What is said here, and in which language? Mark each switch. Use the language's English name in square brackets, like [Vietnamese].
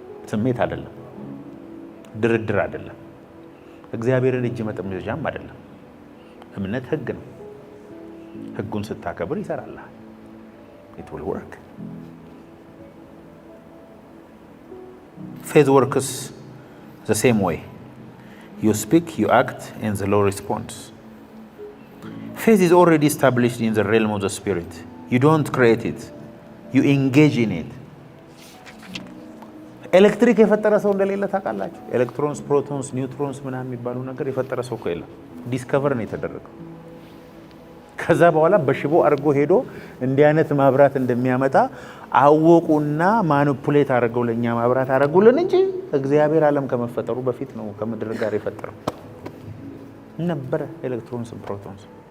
[Amharic] ስሜት አይደለም፣ ድርድር አይደለም፣ እግዚአብሔርን እጅ መጠምዘዣም አይደለም። እምነት ህግ ነው። ህጉን ስታከብር ይሰራልሃል። [English] it will work። faith works the same way. You speak, you act, and the Lord responds. Faith is already established in the realm of the spirit. You don't create it. You engage in it. [Amharic] ኤሌክትሪክ የፈጠረ ሰው እንደሌለ ታውቃላችሁ። ኤሌክትሮንስ፣ ፕሮቶንስ፣ ኒውትሮንስ ምናምን የሚባሉ ነገር የፈጠረ ሰው እኮ የለም። ዲስከቨር ነው የተደረገው። ከዛ በኋላ በሽቦ አድርጎ ሄዶ እንዲህ አይነት ማብራት እንደሚያመጣ አወቁና ማኒፑሌት አድርገው ለኛ ማብራት አደረጉልን እንጂ እግዚአብሔር ዓለም ከመፈጠሩ በፊት ነው ከምድር ጋር የፈጠረው ነበረ። ኤሌክትሮንስ፣ ፕሮቶንስ